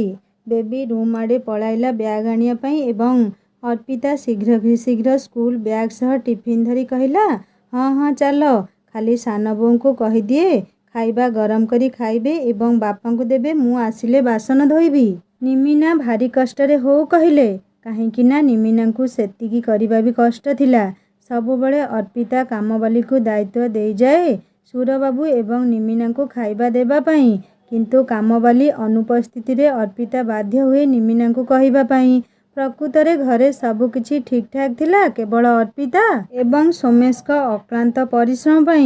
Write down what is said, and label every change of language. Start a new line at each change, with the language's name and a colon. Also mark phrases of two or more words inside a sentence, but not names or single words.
Odia: ବେବି ରୁମ୍ ଆଡ଼େ ପଳାଇଲା ବ୍ୟାଗ୍ ଆଣିବା ପାଇଁ ଏବଂ ଅର୍ପିତା ଶୀଘ୍ର ସ୍କୁଲ ବ୍ୟାଗ୍ ସହ ଟିଫିନ୍ ଧରି କହିଲା, ହଁ ଚାଲ, ଖାଲି ସାନ ବୋଉଙ୍କୁ କହିଦିଏ ଖାଇବା ଗରମ କରି ଖାଇବେ ଏବଂ ବାପାଙ୍କୁ ଦେବେ, ମୁଁ ଆସିଲେ ବାସନ ଧୋଇବି। ନିମିନା ଭାରି କଷ୍ଟରେ ହଉ କହିଲେ, କାହିଁକି ନା ନିମିନାଙ୍କୁ ସେତିକି କରିବା ବି କଷ୍ଟ ଥିଲା। ସବୁବେଳେ अर्पिता कामवालीକୁ दायित्व ଦେଇଯାଏ ସୁରବାବୁ ଏବଂ ନିମିନାଙ୍କୁ ଖାଇବା ଦେବା ପାଇଁ। କିନ୍ତୁ କାମବାଲି ଅନୁପସ୍ଥିତିରେ अर्पिता ବାଧ୍ୟ ହୁଏ ନିମିନାଙ୍କୁ କହିବା ପାଇଁ। ପ୍ରକୃତରେ ଘରେ ସବୁକିଛି ଠିକ୍ଠାକ୍ ଥିଲା, କେବଳ अर्पिତା ଏବଂ ସୋମେଶଙ୍କ ଅକ୍ଳାନ୍ତ ପରିଶ୍ରମ ପାଇଁ।